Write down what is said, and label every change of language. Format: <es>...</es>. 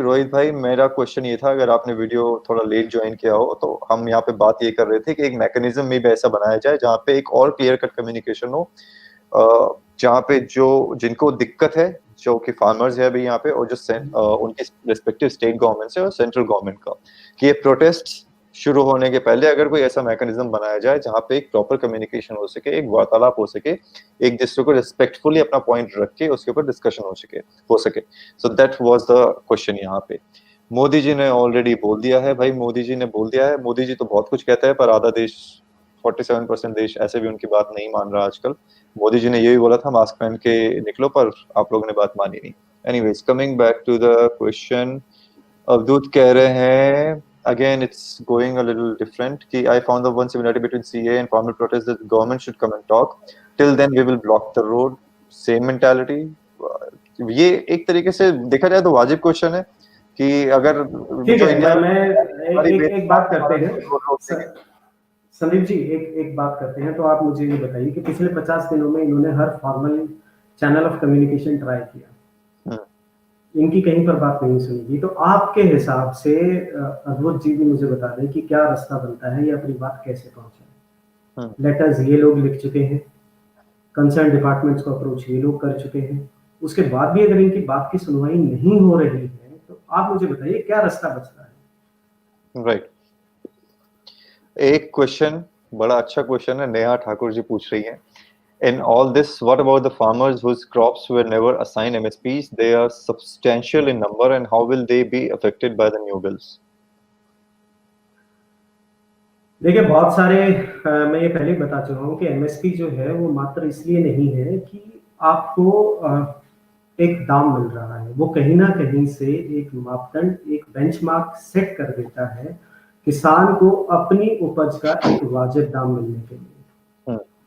<hi>रोहित भाई मेरा क्वेश्चन ये था, अगर आपने वीडियो थोड़ा लेट ज्वाइन किया हो, तो हम यहाँ पे बात ये कर रहे थे कि एक मैकेनिज्म में भी ऐसा बनाया जाए जहाँ पे एक और क्लियर कट कम्युनिकेशन हो, जहाँ पे जो जिनको दिक्कत है, जो कि फार्मर्स है अभी यहाँ पे, और जो उनके रिस्पेक्टिव स्टेट गवर्नमेंट है और सेंट्रल गवर्नमेंट का, कि ये प्रोटेस्ट शुरू होने के पहले अगर कोई ऐसा मैकेनिज्म बनाया जाए जहाँ पे एक प्रॉपर कम्युनिकेशन हो सके, एक वार्तालाप हो सके, एक दूसरे को रिस्पेक्टफुली अपना पॉइंट रख के उसके ऊपर डिस्कशन हो सके.</hi> <en>so that was the question</en> <hi>यहाँ पे. मोदी जी ने ऑलरेडी बोल दिया है भाई, मोदी जी ने बोल दिया है. मोदी जी तो बहुत कुछ कहते हैं, पर आधा देश, 47% देश ऐसे भी उनकी बात नहीं मान रहा आजकल. मोदी जी ने यही बोला था मास्क पहन के निकलो, पर आप लोगों ने बात मानी नहीं.</hi> <en>anyways, coming back to the question,</en> <hi>अवधूत कह रहे हैं</hi> <en>again it's going a little different</en> <hi>कि</hi> <en>I found the one similarity between CA and farmer protest that the government should come and talk, till then we will block the road, same mentality.</en> <hi>ये एक तरीके से देखा जाए तो वाजिब question है कि अगर ठीक जो है, इंडिया मैं एक बात करते हैं संदीप जी, एक बात करते हैं. तो आप मुझे ये बताइए कि पिछले 50 दिनों में इन्होंने हर formal channel of communication try किया, इनकी कहीं पर बात नहीं सुनेगी. तो आपके हिसाब से अद्भुत जी भी मुझे बता दें कि क्या रास्ता बनता है, या अपनी बात कैसे पहुंचाए. लेटर्स ये लोग लिख चुके हैं, कंसर्न डिपार्टमेंट्स को अप्रोच ये लोग कर चुके हैं, उसके बाद भी अगर इनकी बात की सुनवाई नहीं हो रही है, तो आप मुझे बताइए क्या रास्ता बच रहा है. राइट. एक क्वेश्चन, बड़ा अच्छा क्वेश्चन है, नेहा ठाकुर जी पूछ रही हैं.</hi> <en>In all this, what about the farmers whose crops were never assigned MSPs? They are substantial in number, and how will they be affected by the new bills?</en> <hi>देखिए बहुत सारे मैं ये पहले ही बता चुका हूँ कि एमएसपी जो है वो मात्र इसलिए नहीं है कि आपको एक दाम मिल रहा है, वो कहीं ना कहीं से एक मापदंड, एक बेंचमार्क सेट कर देता है किसान को अपनी उपज का एक वाजिब दाम मिलने के लिए।</hi>